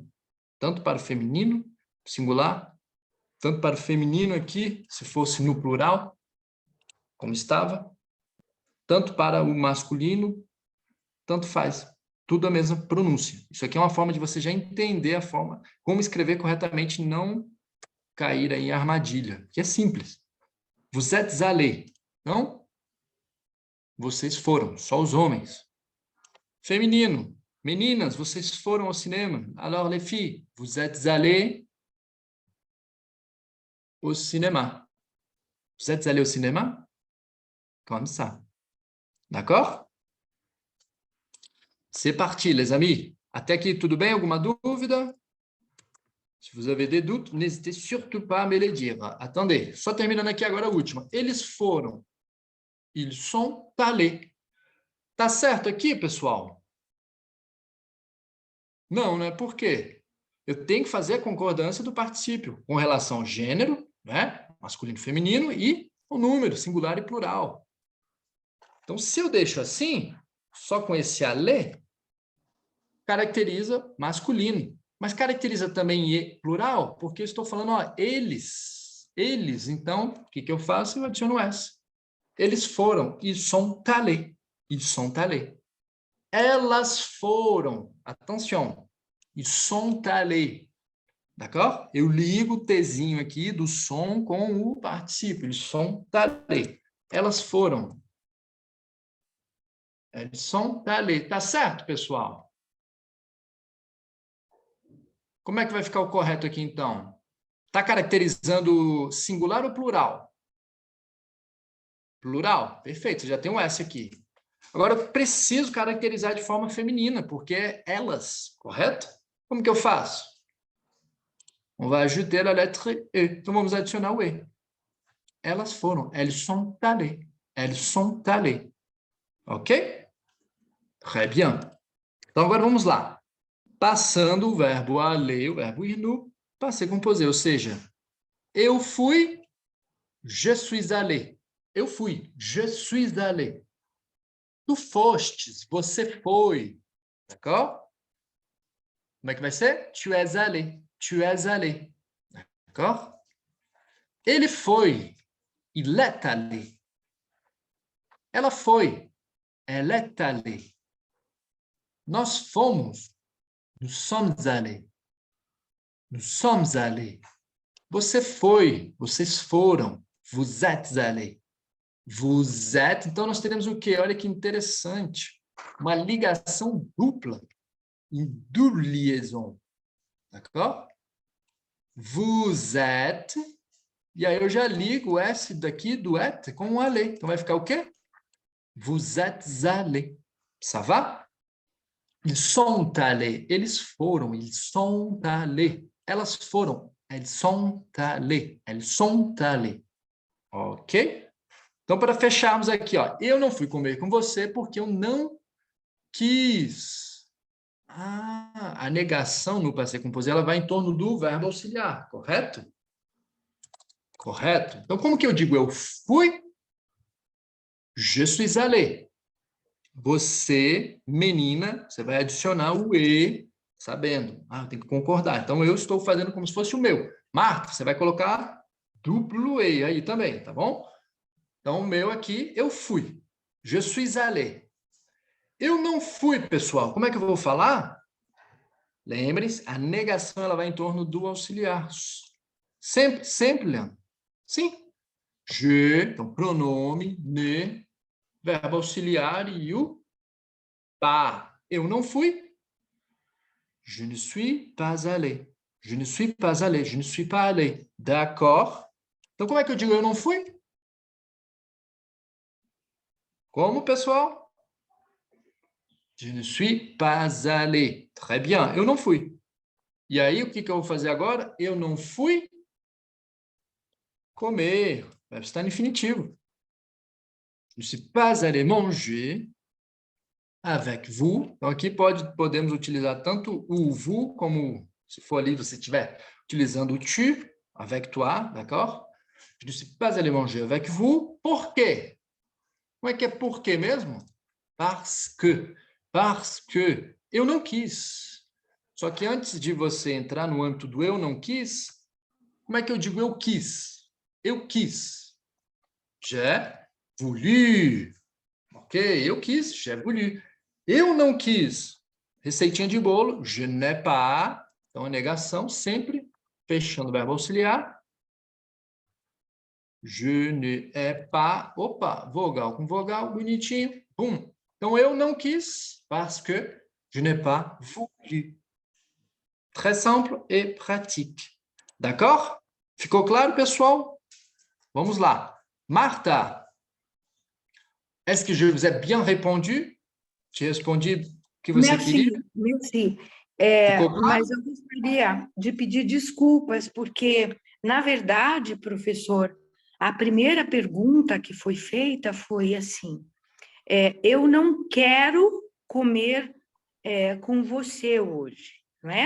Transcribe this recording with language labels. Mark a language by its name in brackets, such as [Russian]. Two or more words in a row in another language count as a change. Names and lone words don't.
[Portuguese] Tanto para o feminino, singular, tanto para o feminino aqui, se fosse no plural, como estava, tanto para o masculino, tanto faz. Tudo a mesma pronúncia. Isso aqui é uma forma de você já entender a forma, como escrever corretamente e não cair aí em armadilha, que é simples. [French] Vous êtes allés. [Portuguese] Não? Vocês foram, só os homens. Feminino. Meninas, vocês foram ao cinema. [French] Alors, les filles, vous êtes allées au cinéma. Vous êtes allés au cinéma? Comme ça. D'accord? C'est parti, les amis. [Portuguese] Até aqui, tudo bem? Alguma dúvida? [French] Se vous avez des doutes, n'hésitez surtout pas à me les dire. Attendez, [Portuguese] só terminando aqui agora a última. Eles foram. [French] Ils sont allés. [Portuguese] Tá certo aqui, pessoal? Não, né? Por quê? Eu tenho que fazer a concordância do particípio com relação ao gênero, né? Masculino e feminino, e o número, singular e plural. Então, se eu deixo assim, só com esse aller, caracteriza masculino. Mas caracteriza também e plural, porque eu estou falando, ó, eles. Eles, então, o que eu faço? Eu adiciono S. Eles foram, [French] ils sont allés. Ils sont allés. [Portuguese] Elas foram. [French] Attention. Ils sont allés. D'accord? [Portuguese] Eu ligo o Tzinho aqui do som com o particípio. [French] Ils sont allés. [Portuguese] Elas foram. Eles [French] sont allés. [Portuguese] Tá certo, pessoal? Como é que vai ficar o correto aqui, então? Está caracterizando singular ou plural? Plural. Perfeito, já tem um S aqui. Agora, eu preciso caracterizar de forma feminina, porque é elas, correto? Como que eu faço? [French] On va ajouter la lettre E. [Portuguese] Então, vamos adicionar o E. Elas foram. [French] Elles sont allées. Elles sont allées. Ok? Très bien. [Portuguese] Então, agora vamos lá. Passando o verbo aller, o verbo ir no [French] passé composé, [Portuguese] ou seja, eu fui, [French] je suis allé. [Portuguese] Eu fui, [French] je suis allé. [Portuguese] Tu fostes, você foi. D'accord? Como é que vai ser? [French] Tu es allé. Tu es allé. D'accord? [Portuguese] Ele foi. [French] Il est allé. [Portuguese] Ela foi. [French] Elle est allée. [Portuguese] Nós fomos. [French] Nous sommes allés. Nous sommes allés. [Portuguese] Você foi. Vocês foram. [French] Vous êtes allés. Vous êtes. [Portuguese] Então, nós teremos o quê? Olha que interessante. Uma ligação dupla. [French] Une double liaison. D'accord? Vous êtes. [Portuguese] E aí eu já ligo o S daqui do être com o aller. Então vai ficar o quê? [French] Vous êtes allés. Ça va? Ils sont allés. [Portuguese] Eles foram. [French] Ils sont allés. [Portuguese] Elas foram. [French] Elles sont allées. Elles sont allées. Ok? [Portuguese] Então, para fecharmos aqui, ó, eu não fui comer com você porque eu não quis. A negação no [French] passé composé, [Portuguese] ela vai em torno do verbo auxiliar, correto? Correto. Então, como que eu digo eu fui? [French] Je suis allé. [Portuguese] Você, menina, você vai adicionar o E, sabendo. Tem que concordar. Então, eu estou fazendo como se fosse o meu. Marta, você vai colocar duplo E aí também, tá bom? Então, o meu aqui, eu fui. [French] Je suis allé. [Portuguese] Eu não fui, pessoal. Como é que eu vou falar? Lembre-se, a negação ela vai em torno do auxiliar. Sempre, sempre, Leandro. Sim. Je, então pronome, ne, verbo auxiliar e o pas. Eu não fui. [French] Je ne suis pas allé. Je ne suis pas allé. Je ne suis pas allé. D'accord? [Portuguese] Então, como é que eu digo eu não fui? Como, pessoal? [French] Je ne suis pas allé. Très bien. [Portuguese] Eu não fui. E aí, o que eu vou fazer agora? Eu não fui comer. Vai estar no infinitivo. [French] Je ne suis pas allé manger avec vous. [Portuguese] Então, aqui podemos utilizar tanto o vous, como se for ali, você estiver utilizando o tu, [French] avec toi, [Portuguese] d'accord? [French] Je ne suis pas allé manger avec vous. [Portuguese] Por quê? Como é que é por quê mesmo? [French] Parce que. Parce que. [Portuguese] Eu não quis. Só que antes de você entrar no âmbito do eu não quis, como é que eu digo eu quis? Eu quis. [French] J'ai voulu. [Portuguese] Ok, eu quis, [French] j'ai voulu. [Portuguese] Eu não quis. Receitinha de bolo, [French] je n'ai pas. [Portuguese] Então, a negação sempre fechando o verbo auxiliar. [French] Je n'ai pas. [Portuguese] Opa, vogal com vogal, bonitinho. Bum. Então, eu não quis, [French] parce que je n'ai pas voulu. Très simple et pratique. D'accord? [Portuguese] Ficou claro, pessoal? Vamos lá. Marta, [French] est-ce que je vous ai bien répondu? [Portuguese] Te respondi o que você queria? [French] Merci. [Portuguese] Ficou claro? Mas eu gostaria de pedir desculpas, porque, na verdade, professor, a primeira pergunta que foi feita foi assim, eu não quero comer com você hoje, não é?